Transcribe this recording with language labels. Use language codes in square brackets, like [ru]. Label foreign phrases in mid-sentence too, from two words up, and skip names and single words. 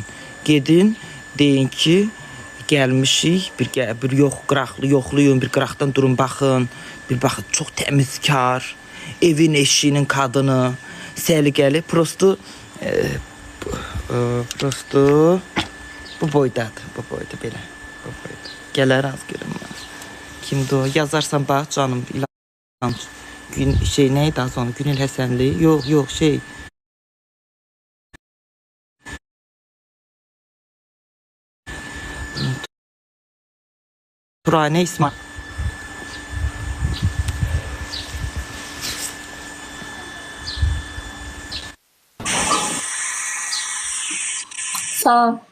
[az] Gedin, deyin ki, gəlmişik, bir yoxluyun, bir qıraqdan durun, baxın, bir baxın, çox təmizkar, evin eşiyinin kadını, səliqəli, prosto Bu boydadır, bu boyda belə. Bu boyda. Gələr az görüm mən. Kimdir o? Yazarsan bax canım. İlham. Gün şey neydi az onu? Günel Həsənli. Yok şey. [tr] Turay ne ismi? [az] Sağ ol.